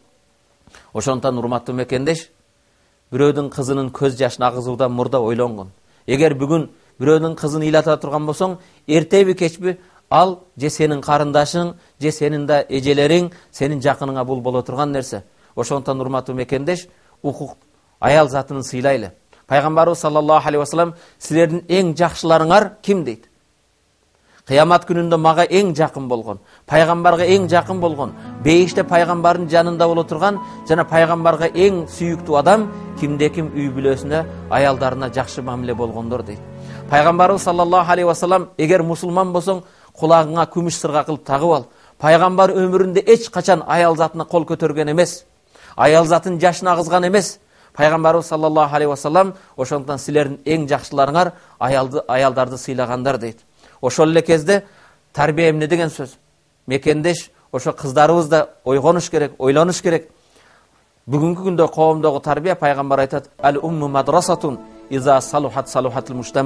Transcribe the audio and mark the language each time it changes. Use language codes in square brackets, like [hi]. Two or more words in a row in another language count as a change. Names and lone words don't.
[ky] Ошондуктан урматтуу мекендеш, бирөөдүн кызынын көз жашын агызуудан мурда ойлонгон. Эгер бүгүн бирөөдүн кызын ыйлата турган болсоң, эртеби кечпи ал же сенин карындашың, же сенин да эжелериң, сенин жакыныңа бул боло турган нерсе. Ошондуктан урматтуу мекендеш, укук аял затынын сыйлайлы. [ar] Пайгамбарыбыз صلى الله عليه وسلم: [ky] "Силердин эң жакшыларыңар ким?" дейт. Кыямат күнүндө мага эң жакын болгон, пайгамбарга эң жакын болгон, бейиште пайгамбардын жанында боло турган жана пайгамбарга эң сүйүктүү адам кимде-ким үй бүлөсүнө, аялдарына жакшы мамиле болгондор дейт. [ar] Пайгамбарыбыз صلى الله عليه وسلم: [ky] "Эгер мусулман болсоң, кулагыңа күмүш сырга кылып тагып ал." Пайгамбар өмүрүндө эч качан аял затына кол көтөргөн эмес, аял затын жашын агызган эмес. [ar] Пайгамбарыбыз صلى الله عليه وسلم: [ky] "Ошондуктан силердин эң жакшыларыңар аялдарды сыйлагандар" дейт. Ошол эле кезде тарбия эмне деген сөз? Мекендеш, ошо кыздарыбыз да ойгонуш керек, ойлонуш керек. Бүгүнкү күндө коомдогу тарбия, пайгамбар айтат: [ar] "الأم مدرسة إذا صلحت صلح المجتمع."